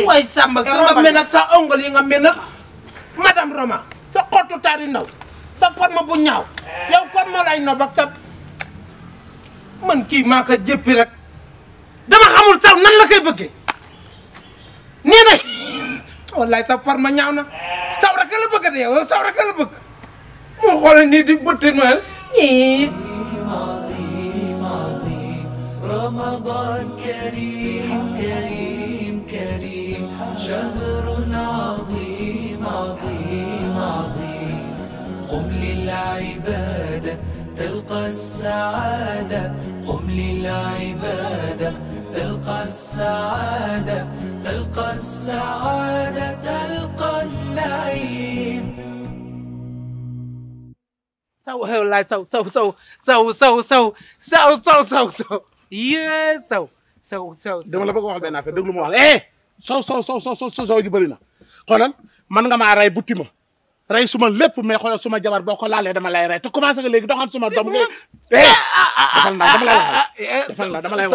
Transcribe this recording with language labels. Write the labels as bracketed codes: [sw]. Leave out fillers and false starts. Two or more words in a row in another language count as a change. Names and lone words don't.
[wo] waay Samba sa nga mel nag sa ongol yi nga mel nag madame Roma sa xottu taari ndaw sa forme bu ñaaw yow kon ma lay nob ak sa man kii maa ko jëppi rek dama xamul sax nan la koy bëggee nee na wallaay sa forme ñaaw na saw rek la bëgg de yow saw rek la bëgg mu xool nii di bëtti ma ñii [ar] رمضان كريم كريم كريم شهر عظيم عظيم عظيم قم للعبادة تلقى السعادة قم للعبادة تلقى السعادة تلقى السعادة تلقى النعيم [wo] saw xew laay saw yee saw dama la bëgg a wax benn affaire déglu ma wax la saw gi bëri na xoolal man nga maa rey butti ma rey suma lépp mais xoolal suma jabar boo ko laalee dama lay rey te commencé nga léegi doxal suma doom léegi defal naa dama lay wax defal naa dama lay wax